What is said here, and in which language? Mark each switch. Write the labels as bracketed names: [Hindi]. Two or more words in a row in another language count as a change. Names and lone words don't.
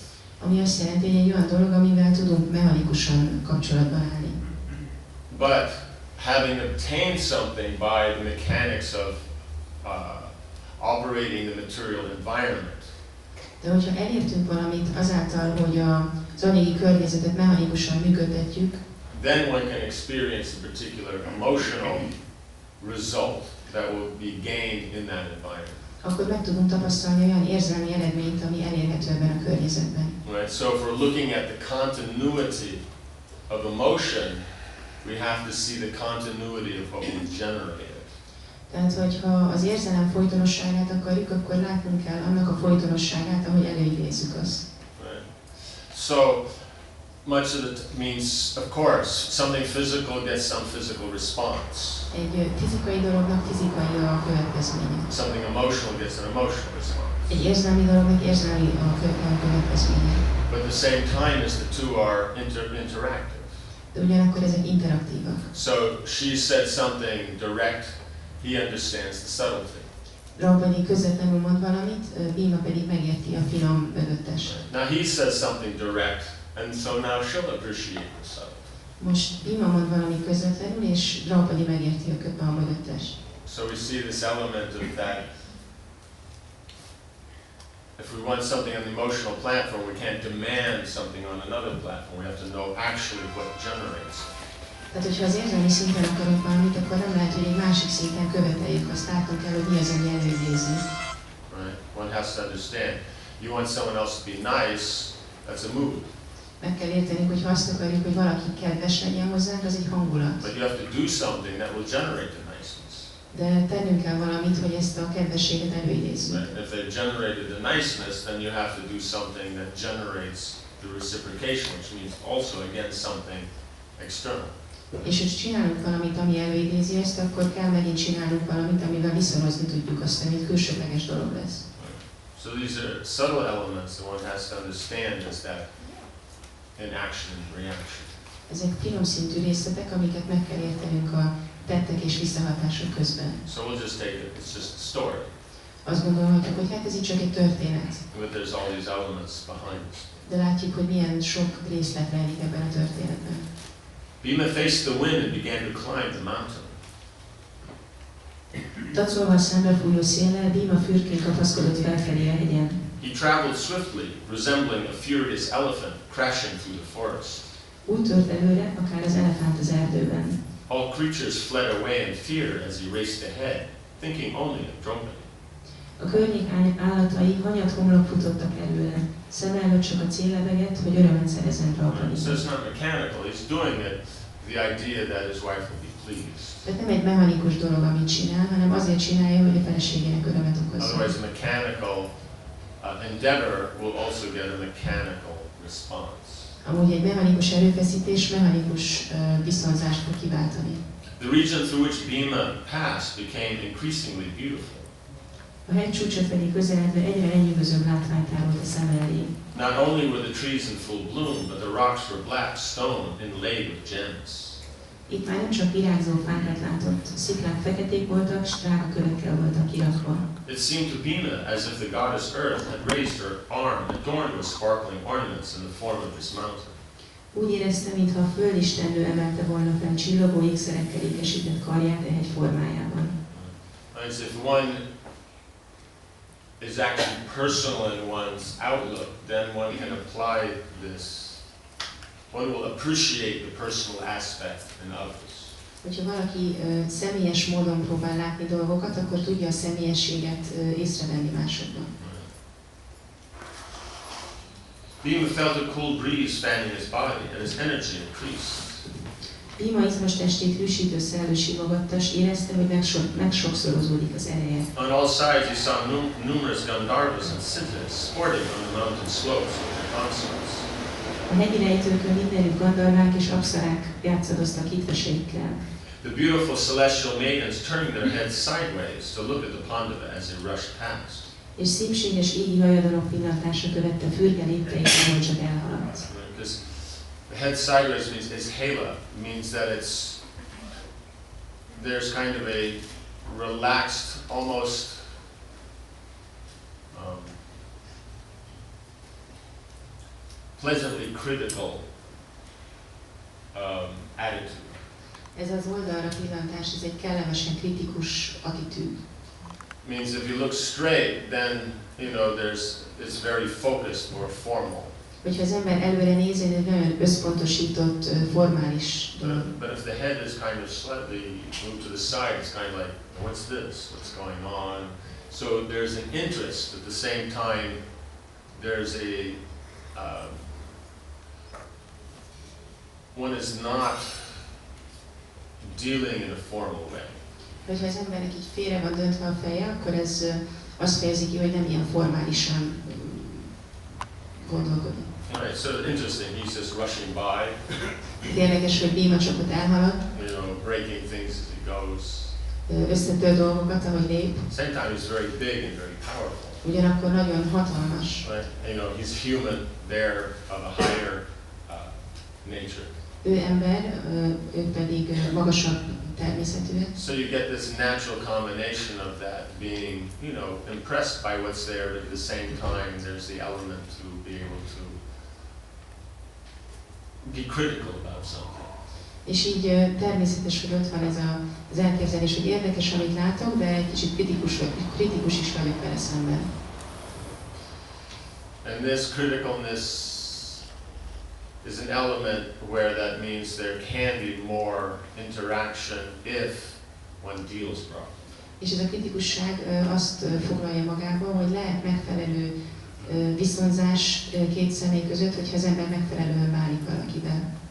[Hungarian] Ami azt jelenti, hogy egy olyan dolog, amivel tudunk mechanikusan kapcsolatban állni. [English] But having obtained something by the mechanics of operating the material environment, [Hungarian] De hogyha elértünk valamit azáltal, hogy az anyagi környezetet mechanikusan működtetjük, [English] then one can experience a particular emotional result that will be gained in that environment. [Hungarian] akkor meg tudunk tapasztalni olyan érzelmi eredményt, ami elérhető ebben a környezetben. [English] Right? So if we're looking at the continuity of emotion, we have to see the continuity of what we've generated. [Hungarian] Tehát, hogyha az érzelem folytonosságát akarjuk, akkor látnunk kell annak a folytonosságát, ahogy előidézzük azt. [English] Right? So much of it means, of course, something physical gets some physical response. [Hungarian] Egy fizikai dolognak fizikai a következménye. [English] Something emotional gets an emotional response. [Hungarian] Egy érzelmi dolognak érzelmi a következménye. [English] But at the same time as the two are interactive. [Hungarian] De ugyanakkor ezek interaktívak. [English] So she said something direct, he understands the subtlety. [Hungarian] Rampani közvetlenül mond valamit, Bhima pedig megérti a finom mögöttes. [English] Now he says something direct, and so now she'll appreciate the subtlety. [Hungarian] Most Bhima mond valami közvetlenül, és Rampani megérti a mögöttes. [English] So we see this element of that. If we want something on the emotional platform, we can't demand something on another platform. We have to know actually what generates. [Hungarian] Tehát, hogyha az érzelmi szinten akarunk valamit, akkor nem lehet, hogy egy másik szinten követeljük, azt látnunk kell, hogy mi az, ami előidézi. [English] Right? One has to understand. You want someone else to be nice, that's a mood. [Hungarian] Meg kell értenünk, hogy ha azt akarjuk, hogy valaki kedves legyen hozzánk, az egy hangulat. [English] But you have to do something that will generate the niceness. [Hungarian] De tennünk kell valamit, hogy ezt a kedvességet előidézzük. [English] Right? If they've generated the niceness, then you have to do something that generates the reciprocation, which means also, again, something external. [Hungarian] És hogy csinálunk valamit, ami előidézi ezt, akkor kell megint csinálnunk valamit, amivel viszonyozni tudjuk azt, amit külsőleges dolog lesz. [English] So these are subtle elements that one has to understand is that in action and reaction. [Hungarian] Ezek finom szintű részletek, amiket meg kell értenünk a tettek és visszahatások közben. [English] So we'll just take it, it's just a story. [Hungarian] Azt gondolhatjuk, hogy hát ez itt csak egy történet. [English] But there's all these elements behind it. [Hungarian] De látjuk, hogy milyen sok részlet rejlik ebben a történetben. [English] Bhima faced the wind and began to climb the mountain. [Hungarian] Tacolva a szembefújó széllel, Bhima fürkén kapaszkodott felfelé a hegyen. [English] He traveled swiftly, resembling a furious elephant crashing through the forest. [Hungarian] Úgy tört előre, akár az elefánt az erdőben. [English] All creatures fled away in fear as he raced ahead, thinking only of Draupadi. [Hungarian] A környék állatai hanyat homlok futottak előle. Szem előtt csak a cél lebegett, hogy örömet szerezzen Draupadinak. [English] So it's not mechanical, he's doing it the idea that his wife will be pleased. [Hungarian] Tehát nem egy mechanikus dolog, amit csinál, hanem azért csinálja, hogy a feleségének örömet okozzon. [English] Otherwise, a mechanical endeavor will also get a mechanical response. [Hungarian] Amúgy egy mechanikus erőfeszítés mechanikus viszonzást fog kiváltani. [English] The region through which Bhima passed became increasingly beautiful. [Hungarian] A hegycsúcsot pedig közeledve egyre lenyűgözőbb látványt tárolt a szem elé. [English] Not only were the trees in full bloom, but the rocks were black stone inlaid with gems. [Hungarian] Itt már nem csak virágzó fákat látott, a sziklák feketék voltak, s drága kövekkel voltak kirakva. [English] It seemed to Bhima as if the goddess Earth had raised her arm, adorned with sparkling ornaments in the form of this mountain. [Hungarian] Úgy érezte, mintha a földistennő emelte volna fel csillogó ékszerekkel ékesített karját a hegy formájában. [English] As if one is actually personal in one's outlook, then one can apply this. One will appreciate the personal aspect in others. [Hungarian] Hogyha valaki személyes módon próbál látni dolgokat, akkor tudja a személyességet észrevenni másokban. [English] Bhima felt a cool breeze fanning his body, and his energy increased. [Hungarian] Bhima izmos testét rűsítő szellő simogatta, s érezte, hogy megsokszorozódik az ereje. [English] On all sides he saw numerous Gandharvas and Siddhas sporting on the mountain slopes with their consorts. [Hungarian] A hegyi rejtőkön mindenütt gandharvák és apszarák játszadoztak hitveseikkel. [English] The beautiful celestial maidens turning their heads sideways to look at the Pandava as they rushed past. [Hungarian] És szépséges égi hajadonok pillantása követte fürge lépteit, ahol csak elhaladt. [English] Because the head sideways means is hela, means that there's kind of a relaxed, almost pleasantly critical attitude. [Hungarian] Ez az oldalra pillantás, ez egy kellemesen kritikus attitűd. [English] Means if you look straight, then it's very focused, more formal. [Hungarian] Hogyha az ember előre néz, egy nagyon összpontosított, formális dolog. [English] But if the head is kind of slightly moved to the side, it's kind of like, what's this? What's going on? So there's an interest. At the same time, there's one is not dealing in a formal way. [Hungarian] Hogyha az embernek így félre van döntve a feje, akkor ez azt fejezi ki, hogy nem ilyen formálisan gondolkodik. [English] Right, so interesting, he's just rushing by. [Hungarian] Érdekes, hogy Bhima csak ott elhalad. [English] Breaking things as he goes. [Hungarian] Összetör dolgokat, ahogy lép. [English] Same time, he's very big and very powerful. [Hungarian] Ugyanakkor nagyon hatalmas. [English] Right? He's human, there of a higher nature. [Hungarian] Ő ember, ő pedig magasabb természetűek. [English] So you get this natural combination of that being, impressed by what's there, but at the same time there's the element to be able to be critical about something. [Hungarian] És így természetes, hogy ott van ez az elképzelés, hogy érdekes, amit látok, de egy kicsit kritikus is vagyok vele szemben. [English] And this criticalness is an element where that means there can be more interaction if one deals properly. [Hungarian] És ez a kritikusság azt foglalja magába, hogy lehet megfelelő viszonzás két személy között, hogyha az ember megfelelően bánik valakivel.